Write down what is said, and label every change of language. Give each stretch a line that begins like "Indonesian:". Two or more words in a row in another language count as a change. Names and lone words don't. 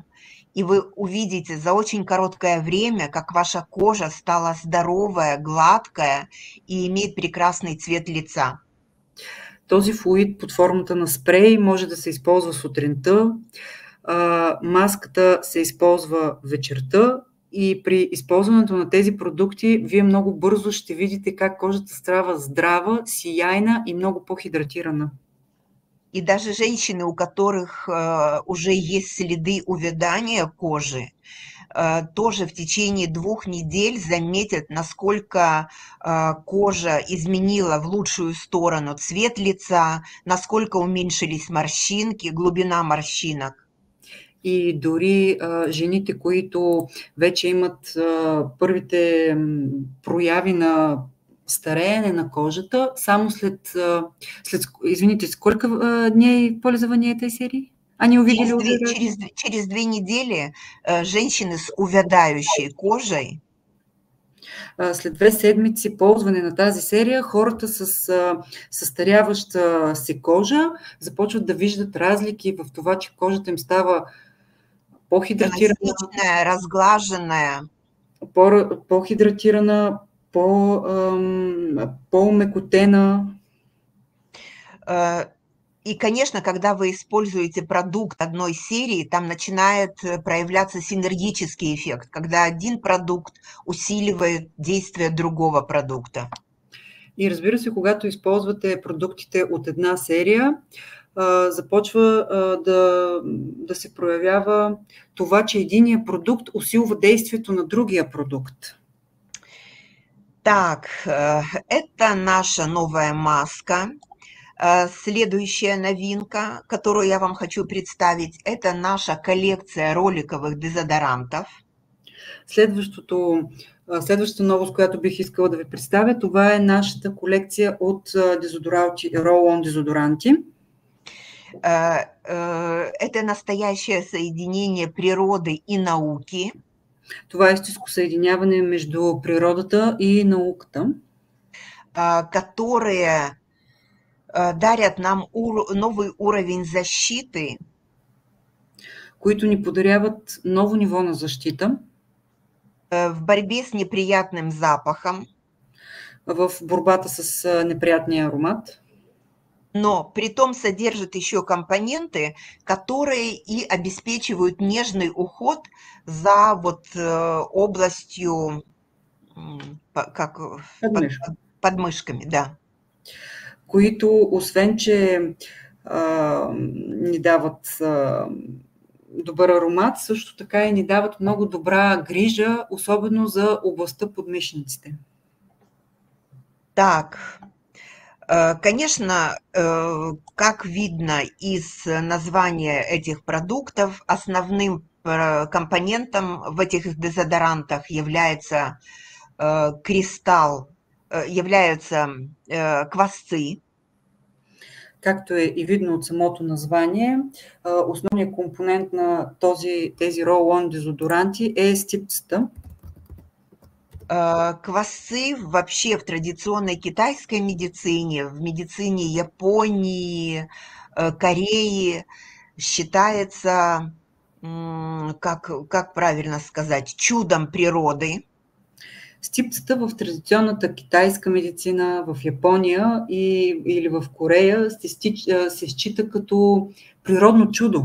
Russian: И вы увидите за очень короткое время, как ваша кожа стала здоровая, гладкая и имеет прекрасный цвет лица.
Bulgarian: Този флуид под формата на спрей може да се използва сутринта, маската се използва вечерта и при използването на тези продукти вие много бързо ще видите как кожата става здрава, сияйна и много по-хидратирана.
Russian: И даже женщины, у которых уже есть следы увядания кожи, тоже в течение 2 недель заметят, насколько кожа изменила в лучшую сторону цвет лица, насколько уменьшились морщинки, глубина морщинок.
Bulgarian: И дори жените, които вече имат първите прояви на стареене на кожата, само след
Russian: извините, сколько дней пользования этой серии? Они увидели уже... Через 2 недели женщины с увядающей кожей.
Bulgarian: След 2 седмици ползване на тази серия, хората с състаряваща се кожа започват да виждат разлики в това, че кожата им става по-хидратирана,
Russian: разглаженная,
Bulgarian: по-хидратирана, по-умекотена.
Russian: И, конечно, когда вы используете продукт одной серии, там начинает проявляться синергический эффект, когда один продукт усиливает действие другого продукта.
Bulgarian: И разбира се, когато използвате продуктите от една серия, започва да се проявява това, че единия продукт усилва действието на другия продукт.
Russian: Так, это наша новая маска. Следующая новинка, которую я вам хочу представить, это наша коллекция роликовых дезодорантов.
Bulgarian: Следващото Следващата новост, която бих искала да ви представя, това е нашата колекция от дезодоранти, Roll-On дезодоранти.
Russian: Это настоящее соединение природы и науки.
Bulgarian: Това е истинско съединяване между природата и науката,
Russian: которые дарят нам новый уровень защиты,
Bulgarian: които ни подаряват ново ниво на защита
Russian: в борьбе с неприятным запахом,
Bulgarian: в борбата с неприятния аромат,
Russian: но при том содержит еще компоненты, которые и обеспечивают нежный уход за вот областью как подмышками, да.
Bulgarian: които освен, че ни дават добър аромат, също така и ни дават много добра грижа, особено за областта под мишниците.
Russian: Так, конечно, как видно из названия этих продуктов, основным компонентом в этих дезодорантах является кристалл, являются квасцы.
Bulgarian: Както е и видно от самото название, основният компонент на тези roll-on дезодоранти е стипцата.
Russian: Квасцы вообще в традиционной китайской медицине, в медицине Японии, Кореи считается, как правильно сказать, чудом природы.
Bulgarian: Стипцата в традиционната китайска медицина, в Япония или в Корея се счита като природно чудо.